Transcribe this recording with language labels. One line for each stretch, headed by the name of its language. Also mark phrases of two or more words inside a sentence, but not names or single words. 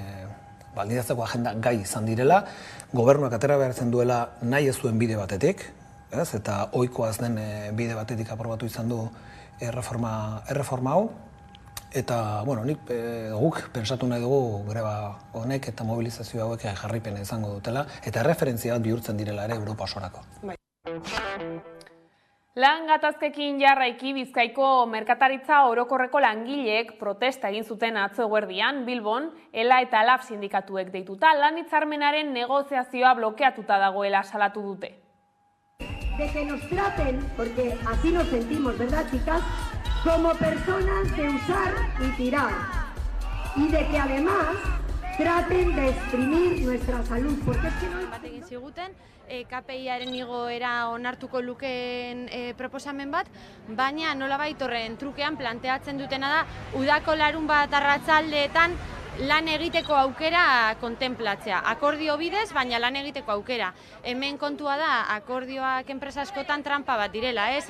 Basque: gai izan direla, gobernuak atera behartzen duela nahi ez duen bide batetik, eta ohikoa ez den bide batetik aprobatu izan du erreforma hau, eta, bueno, nik guk pensatu nahi dugu greba honek eta mobilizazio hauek jarraipena izango dutela, eta erreferentzia bat bihurtzen direla ere Europa osorako. Lan gatazkekin jarraiki Bizkaiko merkataritza orokorreko langileek protesta egin zuten atzo eguerdian Bilbon, ELA eta LAB sindikatuek deituta, lan hitzarmenaren negoziazioa blokeatuta dagoela salatu dute.
Spanish: De que nos traten, porque así nos sentimos, ¿verdad, chicas? Como personas de usar y tirar. Y de que además traten de exprimir nuestra salud, porque es que no...
Basque: Bat egin ziguten, KPI-aren igoera onartuko lukeen proposamen bat, baina nolabait horren trukean planteatzen dutena da, udako larunbat arratsaldeetan lan egiteko aukera kontemplatzea. Akordio bidez, baina lan egiteko aukera. Hemen kontua da, akordioak enpresa askotan trampa bat direla, ez?